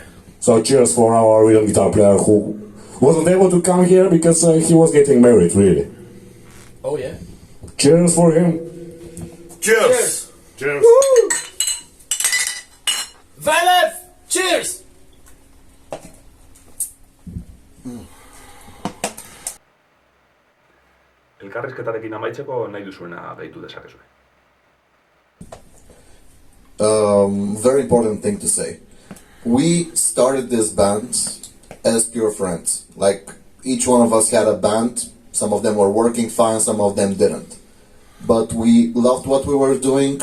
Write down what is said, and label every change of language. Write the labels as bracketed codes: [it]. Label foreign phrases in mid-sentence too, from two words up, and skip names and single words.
[en] So cheers for our rhythm guitar player who wasn't able to come here because he was getting married, really. Oh yeah. Cheers for him. Cheers. Cheers. Valev! Cheers! [eu] Elkarrizketarekin amaitzeko nahi duzuena gehitu dezakezue. [en] Very important thing to say. We started this band as pure friends. Like, each one of us had a band. Some of them were working fine, some of them didn't. but we loved what we were doing.